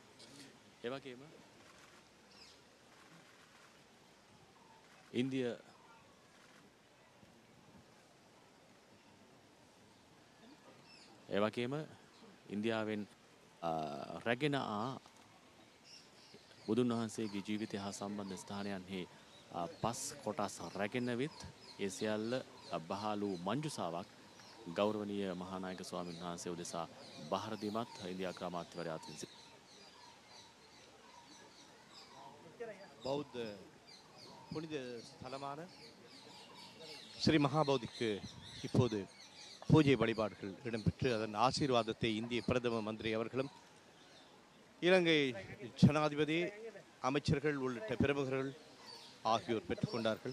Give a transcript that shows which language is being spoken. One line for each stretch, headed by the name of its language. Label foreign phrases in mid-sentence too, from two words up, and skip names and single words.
Sinhala: ඒ වගේම ඉන්දියාවෙන් රැගෙන බුදුන් වහන්සේගේ ජීවිතය හා සම්බන්ධ ස්ථානයන්හි පස් කොටස් රැගෙන විත් ඒ සියල්ල බහලු මංජුසාවක් ගෞරවනීය මහානායක ස්වාමීන් වහන්සේ උදෙසා බහර දීමත් ඉන්දියා අමාත්‍යවරයා අතින්
Tamil: பௌத்த புனித ஸ்தலமான ஸ்ரீ மகாபோதிக்கு இப்போது பூஜை வழிபாடுகள் இடம்பெற்று அதன் ஆசீர்வாதத்தை இந்திய பிரதம மந்திரி அவர்களும் இலங்கை ஜனாதிபதி அமைச்சர்கள் உள்ளிட்ட பிரமுகர்கள் ஆகியோர் பெற்றுக்கொண்டார்கள்.